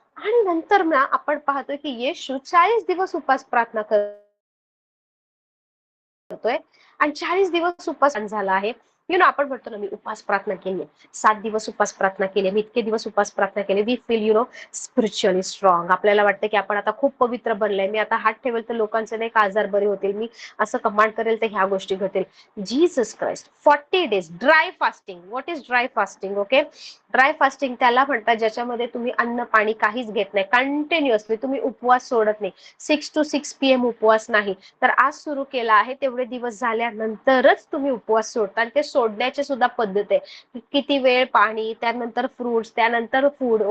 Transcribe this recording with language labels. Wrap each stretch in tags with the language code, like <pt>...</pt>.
<mr>आणि नंतर ना आपण पाहतोय की येशू 40 दिवस उपास प्रार्थना करतोय, आणि 40 दिवस उपास झाला आहे. यु नो, आपण म्हणतो ना मी उपास प्रार्थना केली, 7 दिवस उपास प्रार्थना केली, मी इतके दिवस उपास प्रार्थना केली,</mr> <en>We feel you know spiritually strong.</en> <mr>आपल्याला वाटतं की आपण आता खूप पवित्र बनलंय, मी आता हात ठेवेल तर लोकांचे नाही का आजार बरे होतील, मी असं कमांड करेल तर ह्या गोष्टी घटेल.</mr> <en>Jesus Christ 40 days dry fasting. What is dry fasting?</en> <mr>Okay, dry fasting त्याला म्हणतात ज्याच्यामध्ये तुम्ही अन्न पाणी काहीच घेत नाही, कंटिन्युअसली तुम्ही उपवास सोडत नाही. 6 to 6 PM उपवास नाही. तर आज सुरू केला आहे, तेवढे दिवस झाल्यानंतरच तुम्ही उपवास सोडता, आणि ते सोडण्याची सुद्धा पद्धत आहे, किती वेळ पाणी, त्यानंतर फ्रुट्स, त्यानंतर फूड.</mr>